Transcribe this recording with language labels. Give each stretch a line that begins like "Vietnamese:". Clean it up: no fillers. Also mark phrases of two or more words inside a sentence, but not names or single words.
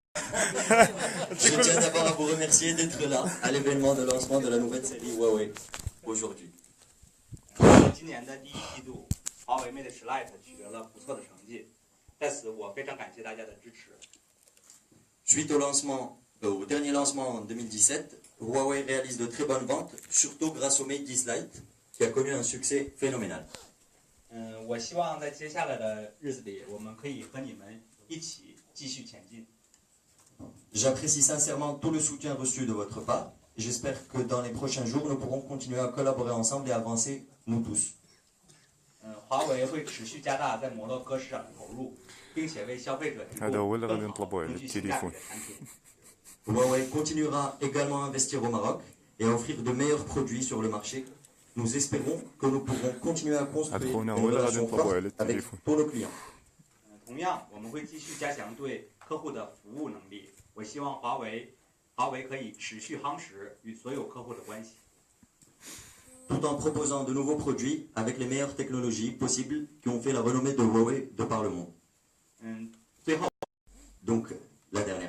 French: Je tiens d'abord à vous remercier d'être là à l'événement de lancement de la nouvelle série Huawei aujourd'hui.
Chinese: 今年的第一季度，华为 Mate 10 Lite 取得了不错的成绩，在此我非常感谢大家的支持。
French: Suite au dernier lancement en 2017, Huawei réalise de très bonnes ventes, surtout grâce au Mate 10 Lite, qui a connu un succès phénoménal.
Chinese: 我希望在接下来的日子里，我们可以和你们一起继续前进。
French: J'apprécie sincèrement tout le soutien reçu de votre part. J'espère que dans les prochains jours, nous pourrons continuer à collaborer ensemble et avancer, nous tous.
Chinese: 华为会持续加大在摩洛哥市场的投入，并且为消费者提供更好、更具性价比的产品。
French: Huawei continuera également à investir au Maroc et à offrir de meilleurs produits sur le marché. Nous espérons que nous pourrons continuer à construire une relation forte avec tous nos clients.
Chinese: 同样，我们会继续加强对客户的服务能力。我希望华为可以持续夯实与所有客户的关系。
French: Tout en proposant de nouveaux produits avec les meilleures technologies possibles qui ont fait la renommée de Huawei de par le monde.
Chinese: 最后，
French: Donc, la dernière.